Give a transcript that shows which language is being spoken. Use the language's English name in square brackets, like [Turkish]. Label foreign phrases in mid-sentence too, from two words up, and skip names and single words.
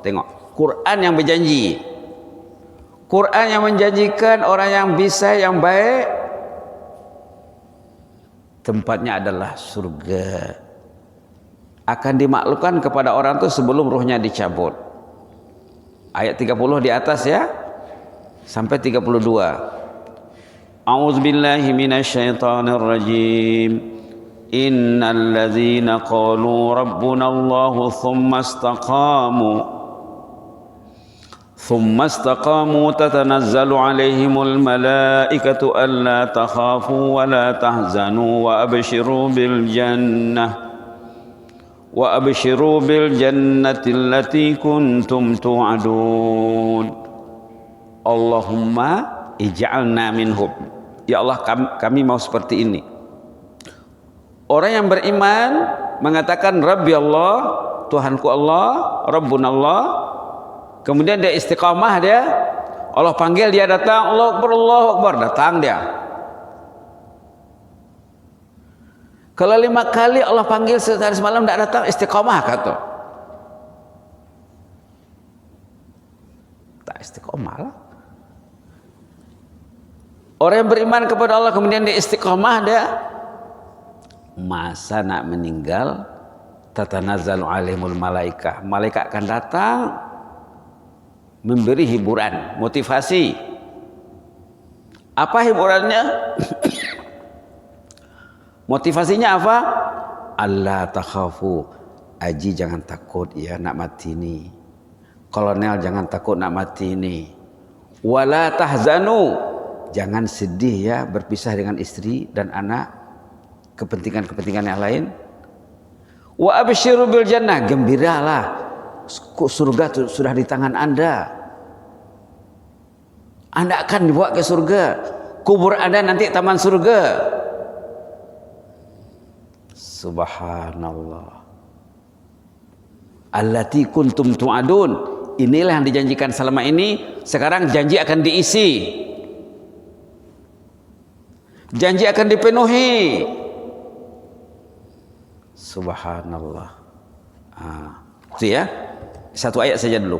[Malay] Tengok, Quran yang berjanji. Quran yang menjanjikan orang yang bisa, yang baik, tempatnya adalah surga. Akan dimaklukkan kepada orang itu sebelum ruhnya dicabut. Ayat 30 di atas ya, sampai 32. [Arabic] أعوذ بالله من الشيطان الرجيم. إن الذين قالوا ربنا الله ثم استقاموا تتنزل عليهم الملائكة ألا تخافوا ولا تحزنوا وأبشروا بالجنة التي كنتم توعدون. اللهم اجعلنا منهم. يا الله, [Malay] kami mau seperti ini. Orang yang beriman mengatakan [Arabic] ربي الله, [Malay] Tuhanku Allah, [Arabic] رب الله. [Malay] Kemudian dia istiqamah, dia Allah panggil, dia datang, [Arabic] الله أكبر, [Malay] datang dia. Kalau 5 kali Allah panggil sehari semalam tidak datang, istiqamah kata. Tak istiqamah lah. Orang yang beriman kepada Allah kemudian dia istiqamah, dia masa nak meninggal [Arabic] تتنزل عليهم الملائكة. [Malay] Malaikat akan datang memberi hiburan, motivasi. Apa hiburannya? Motivasinya apa? [Arabic] الله تخافوا. [Malay] Aji jangan takut ya nak mati ni. Kolonel jangan takut nak mati ni. [Arabic] ولا تحزنوا. [Malay] Jangan sedih ya berpisah dengan istri dan anak. Kepentingan-kepentingan yang lain. [Arabic] وأبشروا بالجنة, [Malay] gembiralah, surga sudah di tangan Anda. Anda akan dibawa ke surga. Kubur Anda nanti taman surga. [Arabic] سبحان الله. التي كنتم توعدون. [Malay] Inilah yang dijanjikan selama ini. Sekarang janji akan diisi. Janji akan dipenuhi. [Arabic] سبحان الله. [Malay] Itu ya. Satu ayat saja dulu.